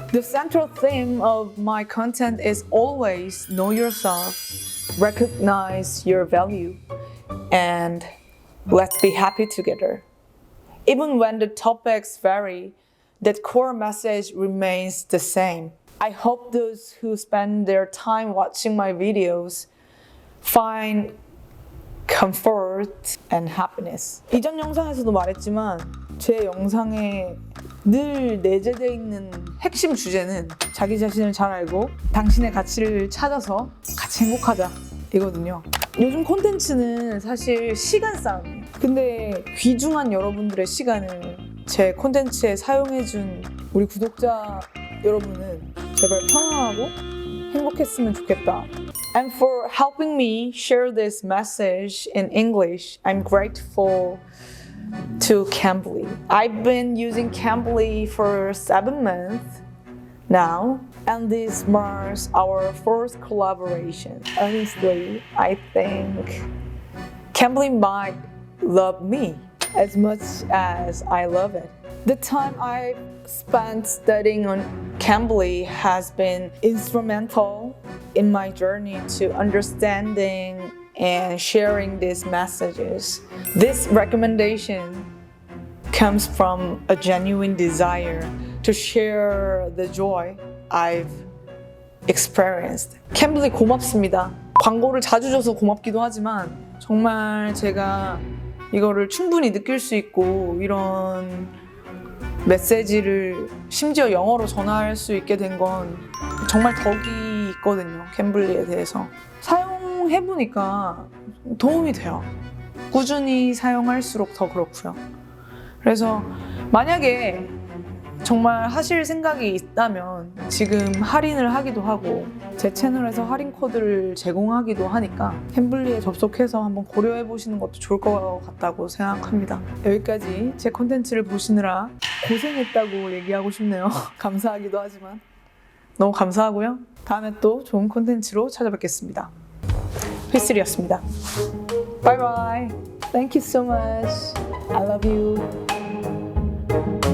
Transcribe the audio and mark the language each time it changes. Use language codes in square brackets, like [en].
[en] The central theme of my content is always know yourself, recognize your value, and let's be happy together. Even when the topics vary, that core message remains the same. I hope those who spend their time watching my videos find comfort and happiness. [ko] 이전 영상에서도 말했지만 제 영상에 늘 내재되어 있는 핵심 주제는 자기 자신을 잘 알고 당신의 가치를 찾아서 같이 행복하자 이거든요. 요즘 콘텐츠는 사실 시간 싸움이에요. 근데 귀중한 여러분들의 시간을 제 콘텐츠에 사용해준 우리 구독자 여러분은 제발 편안하고 행복했으면 좋겠다. [en] And for helping me share this message in English, I'm grateful to Cambly. I've been using Cambly for 7 months now, and this marks our first collaboration. Honestly, I think Cambly might love me as much as I love it. The time I spent studying on Cambly has been instrumental in my journey to understanding and sharing these messages. This recommendation comes from a genuine desire to share the joy I've experienced. [ko] Cambly 고맙습니다. 광고를 자주 줘서 고맙기도 하지만 정말 제가 이거를 충분히 느낄 수 있고 이런 메시지를 심지어 영어로 전할 수 있게 된 건 정말 덕이 있거든요. 캠블리에 대해서. 사용해보니까 도움이 돼요. 꾸준히 사용할수록 더 그렇고요. 그래서 만약에 정말 하실 생각이 있다면 지금 할인을 하기도 하고 제 채널에서 할인 코드를 제공하기도 하니까 캠블리에 접속해서 한번 고려해 보시는 것도 좋을 것 같다고 생각합니다. 여기까지 제 콘텐츠를 보시느라 고생했다고 얘기하고 싶네요. 감사하기도 하지만 너무 감사하고요. 다음에 또 좋은 콘텐츠로 찾아뵙겠습니다. 필슬이었습니다. [en] Bye bye. Thank you so much. I love you.